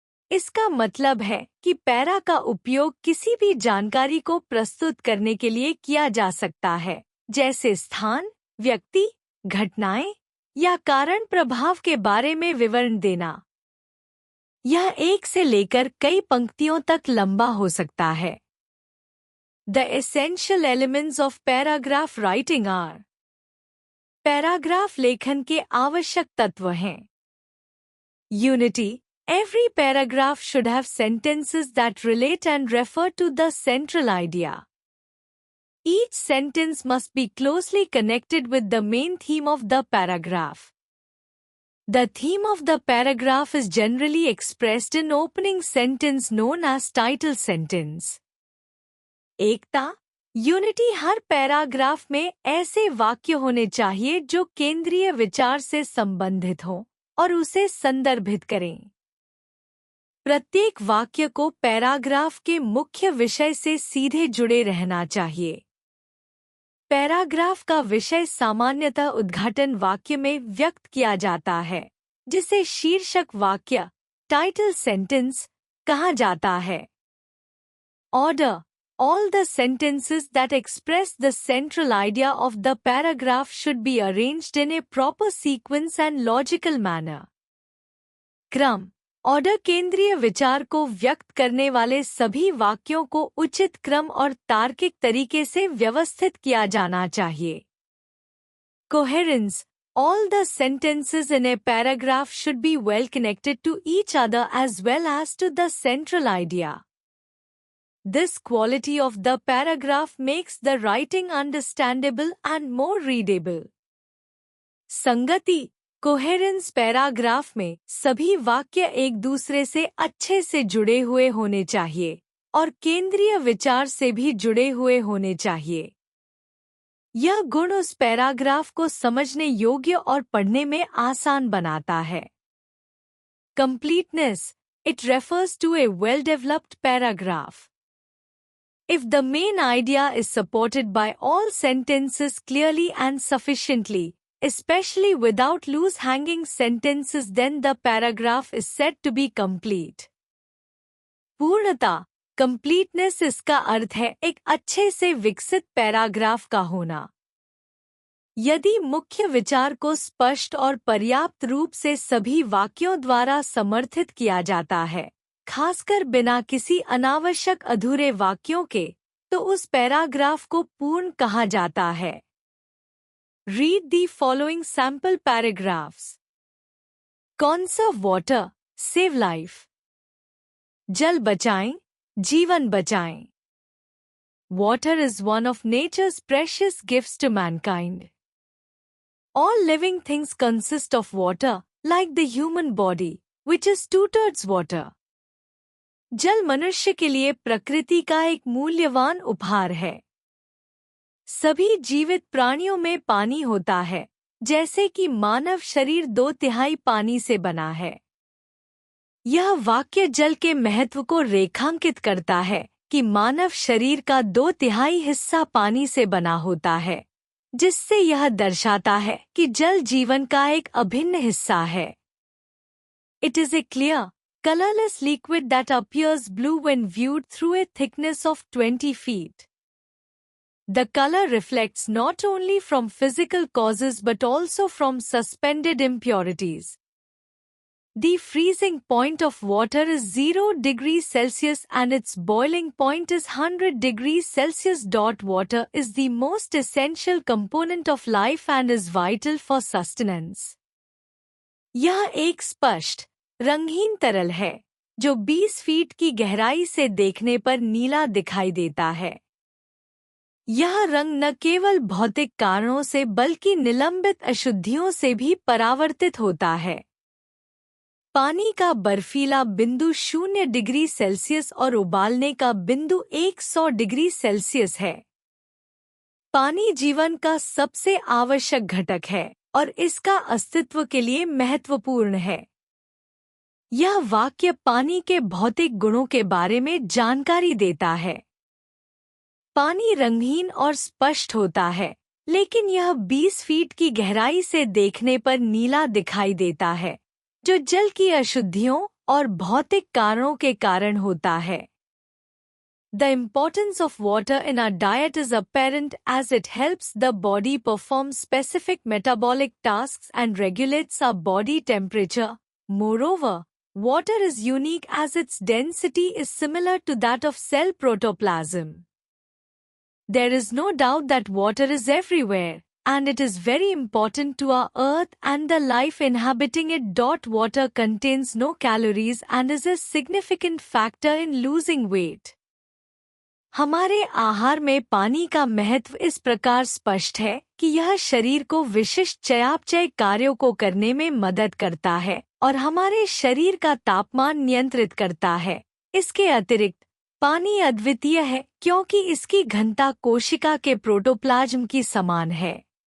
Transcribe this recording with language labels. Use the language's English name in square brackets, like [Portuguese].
[Hindi] इसका मतलब है कि पैरा का उपयोग किसी भी जानकारी को प्रस्तुत करने के लिए किया जा सकता है, जैसे स्थान, व्यक्ति, घटनाएं या कारण प्रभाव के बारे में विवरण देना। यह एक से लेकर कई पंक्तियों तक लंबा हो सकता है। [English] The essential elements of paragraph writing are. [Hindi] Paragraph लेखन के आवश्यक तत्व हैं। [English] Unity. Every paragraph should have sentences that relate and refer to the central idea. Each sentence must be closely connected with the main theme of the paragraph. The theme of the paragraph is generally expressed in opening sentence known as title sentence. [Hindi] Ekta, unity हर paragraph में ऐसे वाक्य होने चाहिए जो केंद्रीय विचार से संबंधित हों और उसे संदर्भित करें। प्रत्येक वाक्य को पैराग्राफ के मुख्य विषय से सीधे जुड़े रहना चाहिए। पैराग्राफ का विषय सामान्यतः उद्घाटन वाक्य में व्यक्त किया जाता है, जिसे शीर्षक वाक्य, टाइटल सेंटेंस, कहा जाता है। [English] Order. All the sentences that express the central idea of the paragraph should be arranged in a proper sequence and logical manner. [Hindi] क्रम. ऑर्डर केंद्रीय विचार को व्यक्त करने वाले सभी वाक्यों को उचित क्रम और तार्किक तरीके से व्यवस्थित किया जाना चाहिए। [English] Coherence. All the sentences in a paragraph should be well connected to each other as well as to the central idea. This quality of the paragraph makes the writing understandable and more readable. [Hindi] संगति. Coherence. Paragraph में सभी वाक्य एक दूसरे से अच्छे से जुड़े हुए होने चाहिए और केंद्रीय विचार से भी जुड़े हुए होने चाहिए। यह गुण उस पैराग्राफ को समझने योग्य और पढ़ने में आसान बनाता है। [English] Completeness. It refers to a well-developed paragraph. If the main idea is supported by all sentences clearly and sufficiently, especially without loose-hanging sentences, then the paragraph is said to be complete. [Hindi] पूर्णता. Completeness इसका अर्थ है एक अच्छे से विकसित paragraph का होना। यदि मुख्य विचार को स्पष्ट और पर्याप्त रूप से सभी वाक्यों द्वारा समर्थित किया जाता है, खासकर बिना किसी अनावश्यक अधूरे वाक्यों के, तो उस पैराग्राफ को पूर्ण कहा जाता है। [English] Read the following sample paragraphs. Conserve water, save life. [Hindi] जल बचाएं, जीवन बचाएं. [English] Water is one of nature's precious gifts to mankind. All living things consist of water, like the human body, which is 2/3 water. [Hindi] जल मनुष्य के लिए प्रकृति का एक मूल्यवान उपहार है। सभी जीवित प्राणियों में पानी होता है, जैसे कि मानव शरीर 2/3 पानी से बना है। यह वाक्य जल के महत्व को रेखांकित करता है कि मानव शरीर का 2/3 हिस्सा पानी से बना होता है, जिससे यह दर्शाता है कि जल जीवन का एक अभिन्न हिस्सा है। [English] It is a clear, colorless liquid that appears blue when viewed through a thickness of 20 feet. The color reflects not only from physical causes but also from suspended impurities. The freezing point of water is 0 degrees Celsius and its boiling point is 100 degrees Celsius. Water is the most essential component of life and is vital for sustenance. [Hindi] यह एक स्पष्ट, रंगहीन तरल है, जो 20 feet की गहराई से देखने पर नीला दिखाई देता है। यह रंग न केवल भौतिक कारणों से बल्कि निलंबित अशुद्धियों से भी परावर्तित होता है। पानी का बर्फीला बिंदु 0 डिग्री सेल्सियस और उबालने का बिंदु 100 डिग्री सेल्सियस है। पानी जीवन का सबसे आवश्यक घटक है और इसका अस्तित्व के लिए महत्वपूर्ण है। यह वाक्य पानी के भौतिक गुणों के बारे में जानकारी देता है। पानी रंगहीन और स्पष्ट होता है, लेकिन यह 20 फीट की गहराई से देखने पर नीला दिखाई देता है, जो जल की अशुद्धियों और भौतिक कारणों के कारण होता है। [English] The importance of water in our diet is apparent as it helps the body perform specific metabolic tasks and regulates our body temperature. Moreover, water is unique as its density is similar to that of cell protoplasm. There is no doubt that water is everywhere, and it is very important to our earth and the life inhabiting it. Water contains no calories and is a significant factor in losing weight. [Hindi] हमारे आहार में पानी का महत्व इस प्रकार स्पष्ट है कि यह शरीर को विशिष्ट चयापचय कार्यों को करने में मदद करता है और हमारे शरीर का तापमान नियंत्रित करता है। इसके अतिरिक्त पानी अद्वितीय है क्योंकि इसकी घनता कोशिका के प्रोटोप्लाज्म की समान है।